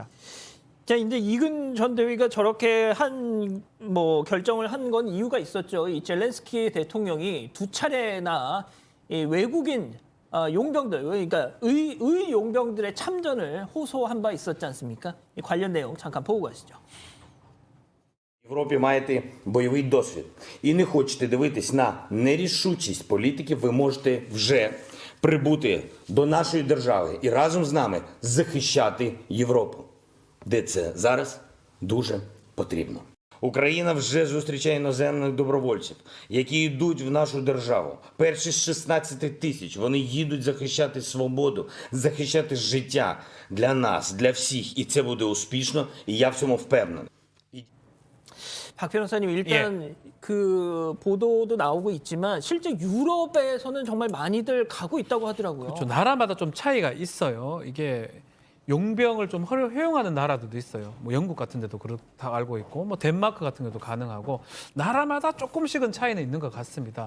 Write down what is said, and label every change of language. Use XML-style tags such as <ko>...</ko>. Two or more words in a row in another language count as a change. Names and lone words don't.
<ko>자, 이제 이근 전 대위가 저렇게 결정을 한 건 이유가 있었죠. 이 젤렌스키 대통령이 2차례나 이 외국인 용병들, 그러니까 의 용병들의 참전을 호소한 바 있었지 않습니까? 이 관련 내용 잠깐 보고 가시죠.</ko> <uk>В Європі маєте бойовий досвід і не хочете дивитись на нерішучість політиків, ви можете вже прибути до нашої держави і разом з нами захищати Європу, де це зараз дуже потрібно. Україна вже зустрічає іноземних добровольців, які йдуть в нашу державу. Перші з 16 тисяч, вони їдуть захищати свободу, захищати життя для нас, для всіх. І це буде успішно, і я в цьому впевнений.</uk> <ko>박 변호사님, 일단 그 보도도 나오고 있지만 실제 유럽에서는 정말 많이들 가고 있다고 하더라고요. 그렇죠. 나라마다 좀 차이가 있어요. 이게 용병을 좀 허용하는 나라들도 있어요. 뭐 영국 같은 데도 그렇다 알고 있고, 뭐 덴마크 같은 데도 가능하고, 나라마다 조금씩은 차이는 있는 것 같습니다.</ko>